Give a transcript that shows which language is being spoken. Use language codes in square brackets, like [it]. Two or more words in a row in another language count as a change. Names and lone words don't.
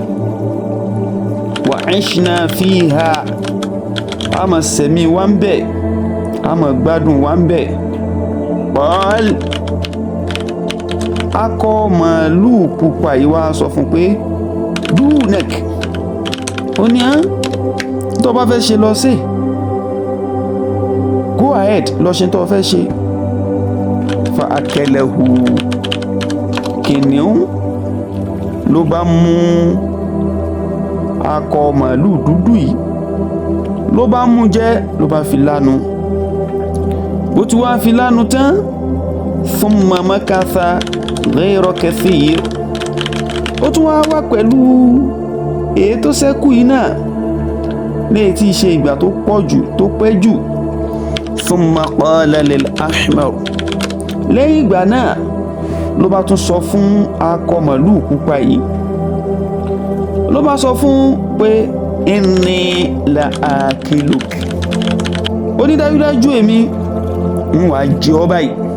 [ar] وعشنا فيها, [yo] a máa sẹ̀mí wá ń bẹ̀, a máa gbádùn wá ń bẹ̀. qal, akọ màálù pupa yìí wá sọ fún pé dunek, ó ní tó bá fẹ́ ṣe lọ sí, [en] go ahead, [yo] lọ ṣe tó fẹ́ ṣe. [ar] فأكله, [yo] kìnìún ló bá mú akọ màálù dúdú yìí, ló bá mú jẹ, ló bá fi lánu. bó ti wá fi lánu tán, [ar] ثم مكث غير كثير, [yo] ó tún wá pẹ̀lú èyí tó ṣẹ́kù yìí náà, léyìí tí í ṣe ìgbà tó pọ̀ jù, tó pẹ́ jù. [ar] ثم قال للأحمر, [yo] lẹ́yìn ìgbà náà ló bá tún sọ fún akọ màálù pupa yìí, ló bá sọ fún pé [ar] إني لآكلك, [yo] ó ní dájúdájú èmi ń wá jẹ ọ́ báyìí,